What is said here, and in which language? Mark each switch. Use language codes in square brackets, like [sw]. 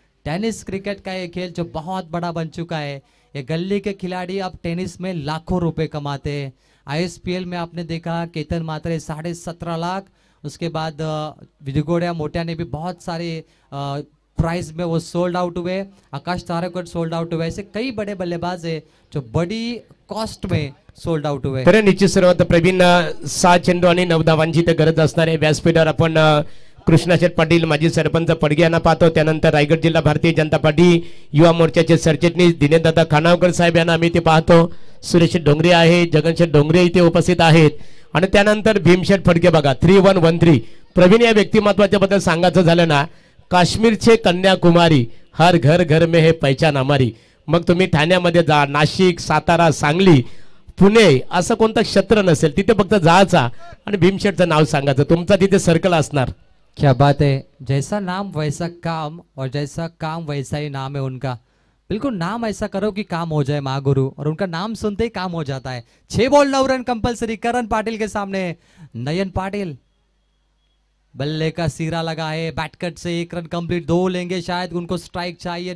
[hi] Tennis cricket का ये खेल जो बहुत बड़ा बन चुका है, ये गली के खिलाड़ी अब टेनिस में लाखों रुपए कमाते हैं। ISPL में आपने देखा केतन मात्रे 17.5 लाख, उसके बाद विजयगोड़िया मोटिया ने भी बहुत सारे प्राइज में वो सोल्ड आउट हुए। आकाश तारकर सोल्ड आउट हुए। ऐसे कई बड़े बल्लेबाज है जो बड़ी कॉस्ट में सोल्ड आउट हुए। [mr] तर निश्चित सर्वात प्रवीण 6 चेंडू आणि 9 धावांची तर गरज असणारे व्यासपीठावर आपण कृष्णाशेठ पाटील माजी सरपंच पडगे यांना पाहतो। त्यानंतर रायगड जिल्हा भारतीय जनता पार्टी युवा मोर्चाचे सरचिटणीस दिनेशदादा खानावकर साहेब यांना आम्ही ते पाहतो। सुरेश डोंगरे आहे, जगनशेठ डोंगरे इथे उपस्थित आहेत आणि त्यानंतर भीमशेठ फडके बघा 3113। प्रवीण या व्यक्तिमत्वाच्या बद्दल सांगायचं झालं ना, काश्मीरचे कन्याकुमारी, [hi] हर घर घर में है पहचान हमारी। [mr] मग तुम्ही ठाण्यामध्ये जा, नाशिक, सातारा, सांगली, पुणे असं कोणतं क्षेत्र नसेल तिथे फक्त जायचा आणि भीमशेठचं नाव सांगायचं, तुमचा तिथे सर्कल असणार। [hi] क्या बात है, जैसा नाम वैसा काम और जैसा काम वैसा ही नाम है उनका। बिल्कुल नाम ऐसा करो कि काम हो जाए महागुरु, और उनका नाम सुनते ही काम हो जाता है। 6 बॉल 9 रन कंपलसरी करण पाटिल के सामने। नयन पाटिल बल्ले का सीरा लगा है, बैटकट से 1 रन कंप्लीट, 2 लेंगे शायद, उनको स्ट्राइक चाहिए।